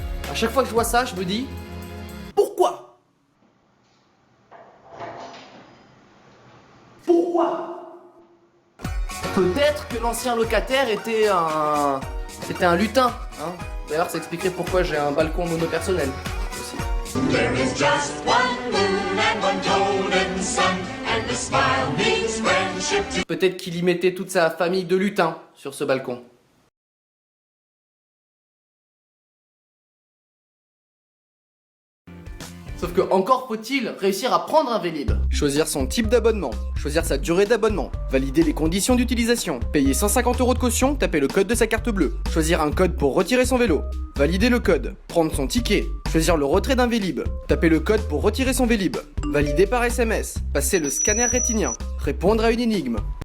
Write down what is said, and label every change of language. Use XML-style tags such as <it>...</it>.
<fr>À chaque fois que je vois ça, je me dis... pourquoi? Pourquoi? Peut-être que l'ancien locataire était un lutin. Hein. D'ailleurs, ça expliquerait pourquoi j'ai un balcon monopersonnel.</fr> <en>There is just one moon and one golden sun, and the smile means friendship.</en> <fr>Peut-être qu'il y mettait toute sa famille de lutins sur ce balcon. Sauf que encore faut-il réussir à prendre un Vélib. Choisir son type d'abonnement, choisir sa durée d'abonnement, valider les conditions d'utilisation, payer 150 € de caution, taper le code de sa carte bleue, choisir un code pour retirer son vélo, valider le code, prendre son ticket, choisir le retrait d'un Vélib, taper le code pour retirer son Vélib, valider par SMS, passer le scanner rétinien, répondre à une énigme.</fr>